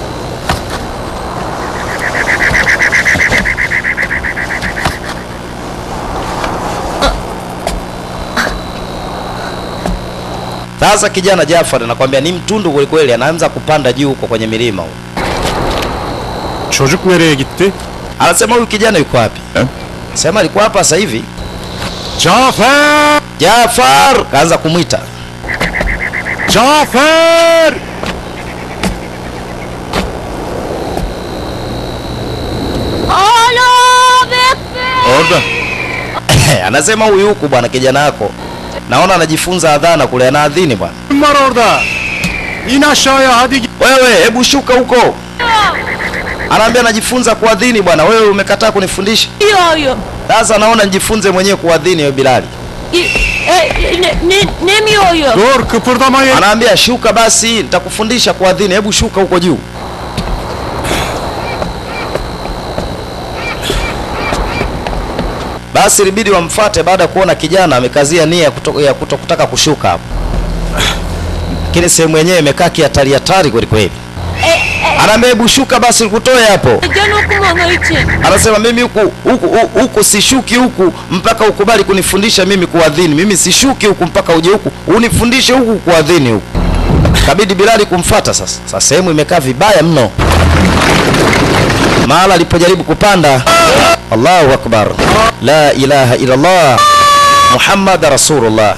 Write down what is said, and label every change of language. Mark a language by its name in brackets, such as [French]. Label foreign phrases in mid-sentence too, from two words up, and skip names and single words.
[Swahili] Sasa kijana Jafar anakuambia ni mtundu kweli kweli, anaanza kupanda juu huko kwenye milima huko. [Turkish] Çocuk nereye gitti? [Swahili] Anasema huyu kijana yuko wapi? Sema alikuwa hapa sasa hivi. [Turkish] Cafer! [Swahili] Jafar kaanza kumwita. [Turkish] Cafer! [Arabic] Allahu Ekber. [Turkish] Orada. [Swahili] Anasema huyu huku bwana kijana wako. Naona anajifunza adhana kule, anaadhini bwana. [Turkish] Kim var orada? İn aşağıya hadi. [Swahili] Wewe hebu shuka huko. Anaambia anajifunza kuadhini bwana. Wewe umekataa kunifundisha. Yo yo. Sasa naona nijifunze mwenyewe kuadhini wewe Bilali. Ne mi yo? [Turkish] Dur kıpırdamayın. [Swahili] Anaambia shuka basi, nitakufundisha kuadhini. Hebu shuka huko juu. Basi ilibidi wamfuate baada ya kuona kijana amekazia nia ya kutokutaka kushuka hapo. Lakini sehemu yenyewe imekaa kihatari hatari kweli kweli. Anaambia hebu shuka basi nikutoe hapo. [Turkish] Can okumanı için. [Swahili] Anasema mimi huku sishuki huku mpaka ukubali kunifundisha mimi kuadhini. Mimi sishuki huku mpaka uje huku unifundishe huku kuadhini huku. Kabidi Bilali kumfuata sasa. Sasa sehemu imekaa vibaya mno. Mahala alipojaribu kupanda, [Arabic] Allahu Akbar, la ilaha illa Allah, Muhammad Rasulullah.